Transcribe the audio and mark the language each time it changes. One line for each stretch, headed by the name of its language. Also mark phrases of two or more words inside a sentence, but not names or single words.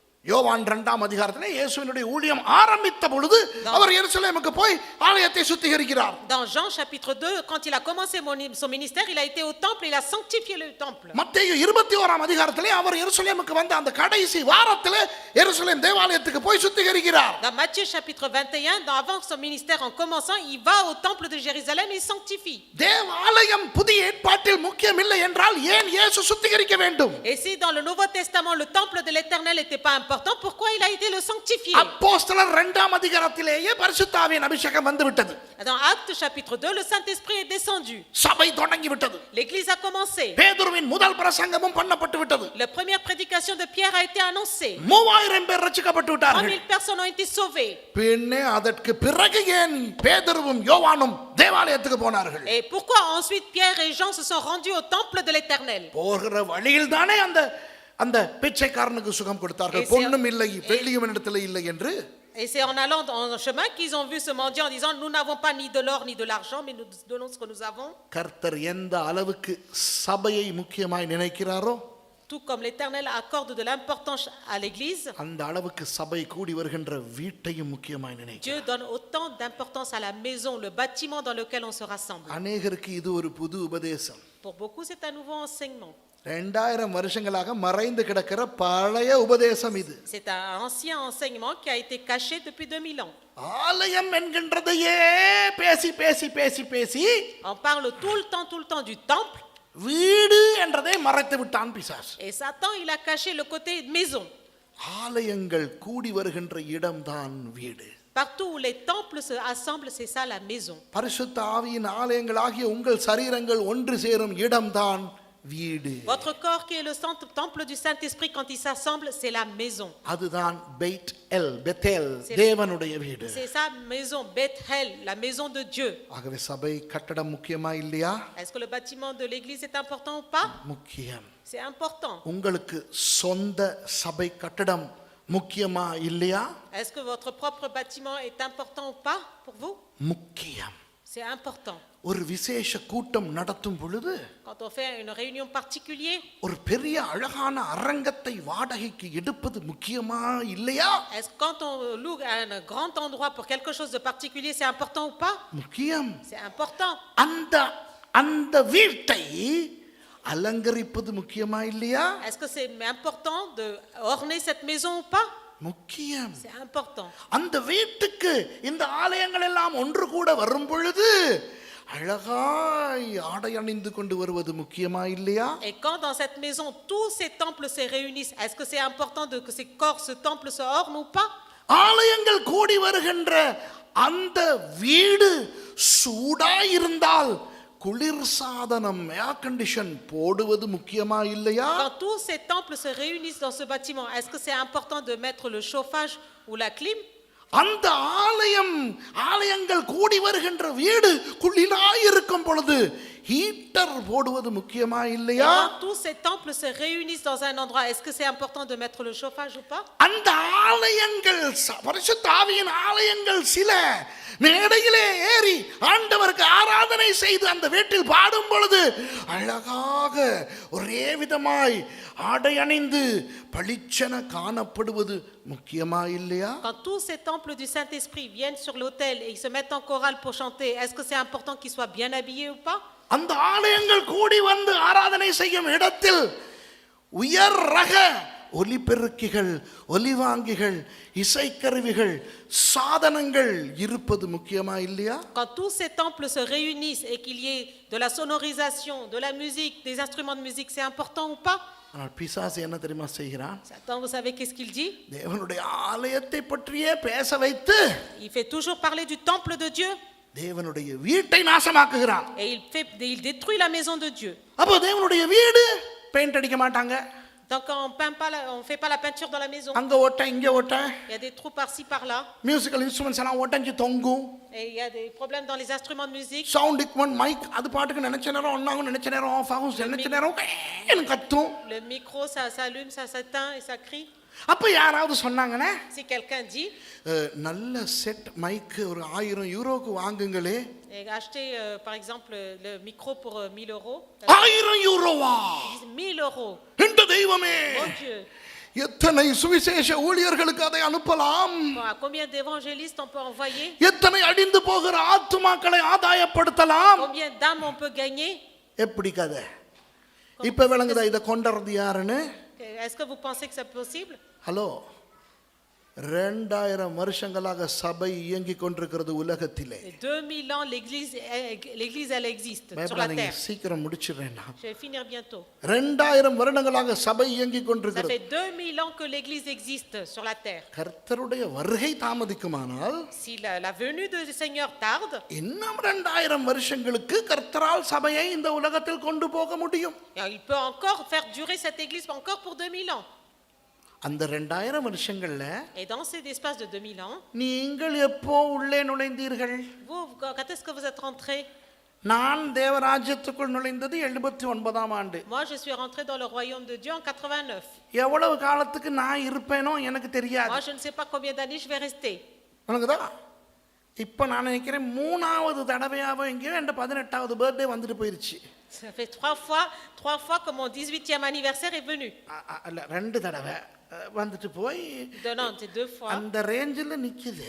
Tamil: யோவான் 2ஆம் அதிகாரத்திலே இயேசுவினுடைய ஊழியம் ஆரம்பித்த பொழுது அவர் எருசலேமுக்கு போய் ஆலயத்தை சுத்திகரிக்கிறார்.
French: Dans Jean chapitre 2, quand il a commencé son ministère, il a été au temple et il a sanctifié le temple.
Tamil: மத்தேயு 21ஆம் அதிகாரத்திலே அவர் எருசலேமுக்கு வந்த அந்த கடைசி வாரத்திலே எருசலேம் தேவாலயத்துக்கு போய் சுத்திகரிக்கிறார்.
French: Dans Matthieu chapitre 21, avant son ministère en commençant, il va au temple de Jérusalem et il sanctifie.
Tamil: தேவாலயம் புதிய ஏற்பாட்டில் முக்கியம் இல்லை என்றால் ஏன் இயேசு சுத்திகரிக்க வேண்டும்?
French: Et si dans le Nouveau Testament le temple de l'Éternel n'était pas important, pourquoi il a été le sanctifié?
Tamil: அப்போஸ்தலர் 2ஆம் அதிகாரத்திலேயே பரிசுத்த ஆவியின் அபிஷேகம் வந்து விட்டது.
French: Dans Actes chapitre 2, le Saint-Esprit est descendu.
Tamil: சபை தொடங்கி விட்டது.
French: L'église a commencé.
Tamil: பேதுருவின் முதல் பிரசங்கமும் பண்ணப்பட்டு விட்டது.
French: La première prédication de Pierre a été annoncée.
Tamil: 3000 பேர் ரட்சிக்கப்பட்டு விட்டார்கள்.
French: 3000 personnes ont été sauvées.
Tamil: பின்னே அதற்கு பிறகு ஏன் பேதுருவும் யோவானும் தேவாலயத்துக்கு போனார்கள்?
French: Et pourquoi ensuite Pierre et Jean se sont rendus au temple de l'Éternel?
Tamil: போகிற வழியில் தானே அந்த பிச்சைக்காரனுக்கு சுகம் கொடுத்தார்கள். பொன்னும் இல்லை வெள்ளியும் என்னிடத்தில் இல்லை என்று.
French: Et c'est en allant dans le chemin qu'ils ont vu ce mendiant en disant nous n'avons pas ni de l'or ni de l'argent mais nous donnons ce que nous avons.
Tamil: கர்த்தர் எந்த அளவுக்கு சபையை முக்கியமாய் நினைக்கிறாரோ
French: Tout comme l'Éternel accorde de l'importance à l'église,
Tamil: அந்த அளவுக்கு சபை கூடி வருகின்ற வீட்டையும் முக்கியமாய் நினைக்கிறார்.
French: Dieu donne autant d'importance à la maison, le bâtiment dans lequel on se rassemble.
Tamil: அநேகருக்கு இது ஒரு புது உபதேசம்.
French: Pour beaucoup c'est un nouveau enseignement.
Tamil: 2000 வருஷங்களாக மறைந்து கிடக்கிற பழைய உபதேசம் இது.
French: C'est un ancien enseignement qui a été caché depuis 2000 ans.
Tamil: ஆலயம் என்கின்றதையே பேசி பேசி பேசி பேசி
French: On parle tout le temps du temple.
Tamil: வீடு என்றதை மறைத்து விட்டான் பிசாசு.
French: Et Satan il a caché le côté maison.
Tamil: ஆலயங்கள் கூடி வருகின்ற இடம்தான் வீடு.
French: Partout où les temples se assemblent, c'est ça la maison.
Tamil: பரிசுத்த ஆவியின் ஆலயங்களாகிய உங்கள் சரீரங்கள் ஒன்று சேரும் இடம்தான் வீடு.
French: Votre corps qui est le temple du Saint-Esprit quand il s'assemble, c'est la maison.
Tamil: அதுதான் பெத்தேல் தேவனுடைய வீடு.
French: C'est sa maison, Bethel, la maison de Dieu.
Tamil: ஆகவே சபை கட்டடம் முக்கியமா இல்லையா?
French: Est-ce que le bâtiment de l'église est important ou pas?
Tamil: முக்கியம்.
French: C'est important.
Tamil: உங்களுக்கு சொந்த சபை கட்டடம் முக்கியமா இல்லையா?
French: Est-ce que votre propre bâtiment est important ou pas pour vous?
Tamil: முக்கியம்.
French: C'est important.
Tamil: ஒரு விசேஷ கூட்டம் நடத்தும் பொழுது
French: Quand on fait une réunion particulière,
Tamil: ஒரு பெரிய அழகான அரங்கத்தை வாடகைக்கு எடுப்பது முக்கியமா இல்லையா?
French: est-ce que quand on loue un grand endroit pour quelque chose de particulier, c'est important ou pas?
Tamil: முக்கியம்.
French: C'est important.
Tamil: அந்த வீட்டை அலங்கரிப்பது முக்கியமா இல்லையா?
French: Est-ce que c'est important de orner cette maison ou pas?
Tamil: முக்கியம்.
French: C'est important.
Tamil: அந்த வீட்டுக்கு இந்த ஆலயங்கள் எல்லாம் ஒன்று கூட வரும் பொழுது அழகாய் ஆடை அணிந்து கொண்டு வருவது முக்கியமா இல்லையா?
French: Et quand dans cette maison tous ces temples se réunissent, est-ce que c'est important que ces corps, ce temple se orne ou pas?
Tamil: ஆலயங்கள் கூடி வருகின்ற அந்த வீடு சூடாய் இருந்தால் குளிர் சாதனம்
English: air condition
Tamil: போடுவது முக்கியமா இல்லையா?
French: Quand tous ces temples se réunissent dans ce bâtiment, est-ce que c'est important de mettre le chauffage ou la clim?
Tamil: அந்த ஆலயங்கள் கூடி வருகின்ற வீடு குளிராய் இருக்கும் பொழுது ஹீட்டர் போடுவது முக்கியமா இல்லையா?
French: Quand tous ces temples se réunissent dans un endroit, est-ce que c'est important de mettre le chauffage ou pas?
Tamil: அந்த ஆலயங்கள் பரிசுத்த ஆவியின் ஆலயங்கள் சில மேடையிலே ஏறி ஆண்டவருக்கு ஆராதனை செய்து அந்த வீட்டில் பாடும் பொழுது அழகாக ஒரே விதமாய் ஆடை அணிந்து பளிச்சென காணப்படுவது முக்கியமா இல்லையா?
French: Quand tous ces temples du Saint-Esprit viennent sur l'autel et ils se mettent en chorale pour chanter, est-ce que c'est important qu'ils soient bien habillés ou pas?
Tamil: அந்த ஆலயங்கள் கூடி வந்து ஆராதனை செய்யும் இடத்தில் உயர் ரக ஒலிபெருக்கிகள், ஒலிவாங்கிகள், இசைக்கருவிகள், சாதனங்கள் இருப்பது முக்கியமா இல்லையா?
French: Quand tous ces temples se réunissent et qu'il y ait de la sonorisation, de la musique, des instruments de musique, c'est important ou pas?
Tamil: ஆனால் பிசாசு என்ன தெரியுமா செய்கிறான்?
French: Satan, vous savez qu'est-ce qu'il dit?
Tamil: தேவனுடைய ஆலயத்தை பற்றியே பேச வைத்து
French: Il fait toujours parler du temple de Dieu.
Tamil: தேவனுடைய வீட்டை நாசமாக்குகிறான்.
French: Et il détruit la maison de Dieu.
Tamil: அப்போ தேவனுடைய வீடு பெயிண்ட் அடிக்க மாட்டாங்க.
French: Donc on fait pas la peinture dans la maison.
Tamil: அங்க ஓட்ட இங்க ஓட்ட.
French: Il y a des trous par-ci par-là.
English: musical instruments
Tamil: எல்லாம் ஓட்டஞ்சு தொங்கும்.
French: Et il y a des problèmes dans les instruments de musique.
English: sound equipment mic
Tamil: அது பாட்டுக்கு நினைச்ச நேரம் ஆன் ஆகும், நினைச்ச நேரம் ஆஃப் ஆகும், நினைச்ச நேரம் கத்தும்.
French: Le micro ça s'allume, ça s'éteint et ça crie.
Tamil: அப்ப யாராவது சொன்னாங்கனே,
French: Si quelqu'un dit
Tamil: நல்ல
English: set mic
Tamil: ஒரு 1000 யூரோக்கு வாங்குங்களே.
French: Et acheter par exemple le micro pour 1000 euros.
Tamil: 1000 யூரோவா?
French: 1000 euros.
Tamil: இந்த தெய்வமே,
French: Mon Dieu.
Tamil: எத்தனை சுவிசேஷ ஊழியர்களுக்கு அதை அனுப்பலாம்?
French: Bon, à combien d'évangélistes on peut envoyer?
Tamil: எத்தனை அழிந்து போகிற ஆத்துமாக்களை ஆதாயப்படுத்தலாம்?
French: Combien d'âmes on peut gagner?
Tamil: எப்படி கதை? இப்ப விளங்குதா இதை கொண்டறது யாருன்னு?
French: Est-ce que vous pensez que c'est possible?
Tamil: ஹலோ, 2000 வருஷங்களாக சபை இயங்கிக் கொண்டிருக்கிறது உலகத்திலே.
French: 2000 ans, l'église elle existe sur la
Tamil: பயப்படாதீங்க,
French: terre.
Tamil: சீக்கிரம் முடிச்சிடுறேன் நான்.
French: Je vais finir bientôt.
Tamil: 2000 வருடங்களாக சபை இயங்கிக்
French: Ça
Tamil: கொண்டிருக்கிறது.
French: fait 2000 ans que l'église existe sur la terre.
Tamil: கர்த்தருடைய வருகை தாமதிக்குமானால்
French: Si la venue du Seigneur tarde,
Tamil: இன்னும் 2000 வருஷங்களுக்கு கர்த்தரால் சபையை இந்த உலகத்தில் கொண்டு போக முடியும்.
French: il peut encore faire durer cette église encore pour 2000 ans.
Tamil: அந்த 2000 வருஷங்கள்ல
French: Et dans cet espace de 2000 ans,
Tamil: நீங்கள் எப்போ உள்ளே நுழைந்தீர்கள்?
French: vous, quand est-ce que vous êtes rentrés?
Tamil: நான் தேவராஜ்யத்துக்குள் நுழைந்தது 79ஆம் ஆண்டு.
French: Moi, je suis rentré dans le royaume de Dieu en 89.
Tamil: எவ்வளவு காலத்துக்கு நான் இருப்பேனோ எனக்கு தெரியாது.
French: Moi, je ne sais pas combien d'années je vais rester.
Tamil: உனக்குதா இப்போ நான் நினைக்கிறேன் 3வது தடவையாவோ எங்கேயோ என் 18வது பர்த்டே வந்துட்டு போயிருச்சு.
French: Ça fait trois fois que mon 18e anniversaire est venu.
Tamil: அல்ல 2 தடவை வந்துட்டு போய்
French: Non, c'est 2 fois.
Tamil: அந்த ரேஞ்சில் நிக்குது.